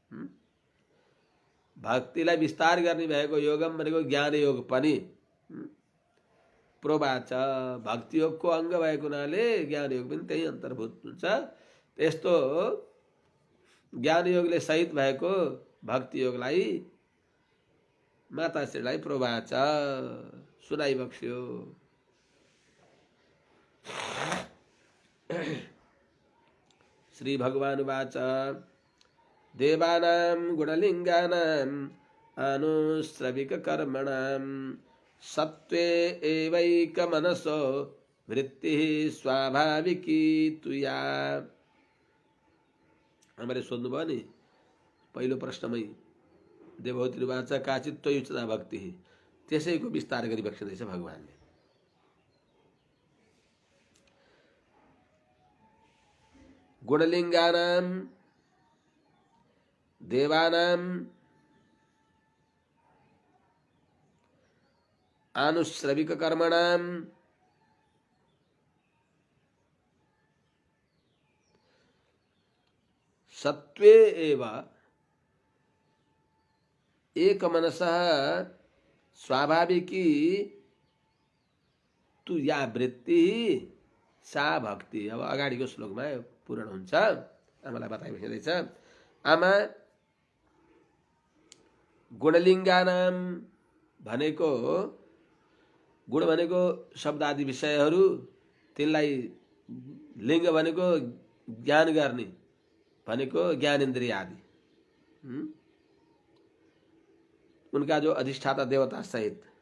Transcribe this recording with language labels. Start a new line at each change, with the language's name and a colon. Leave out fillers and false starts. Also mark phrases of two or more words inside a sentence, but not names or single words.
Nepali: भक्तिलाई विस्तार गर्ने भएको योगम भनेको ज्ञान योग पनि। प्रोवाच भक्ति योगको अङ्ग भएको हुनाले ज्ञान योग पनि त्यही अन्तर्भूत हुन्छ। त्यस्तो ज्ञान योगले सहित भएको भक्ति योगलाई माताश्रीलाई प्रोवाच सुनाइबक्स्यो।
Sanskrit: श्री भगवानुवाच देवानां गुणलिङ्गानाम् आनुश्रविककर्मणां सत्त्वे एवैकमनसो वृत्तिः स्वाभाविकी तुया।
Nepali: हामीले सोध्नुभयो नि पहिलो प्रश्नमै,
Sanskrit: देवहूतिर्वाच काचित् त्वयुचिता भक्तिः,
Nepali: त्यसैको विस्तार गरी बक्सिँदैछ भगवानले।
Sanskrit: गुणलिङ्गानां देवानां आनुश्रविककर्मणां सत्त्वे एव एकमनसः स्वाभाविकी तु या वृत्ति सा भक्ति।
Nepali: अब अगाडिको श्लोकमा पूर्ण हुन्छ। आमालाई बताइबक्सिँदैछ। आमा गुणलिङ्गानाम भनेको, गुण भनेको शब्द आदि विषयहरू, तिनलाई लिङ्ग भनेको ज्ञान गर्ने भनेको ज्ञानेन्द्रिय आदि, उनका जो अधिष्ठाता देवता सहित।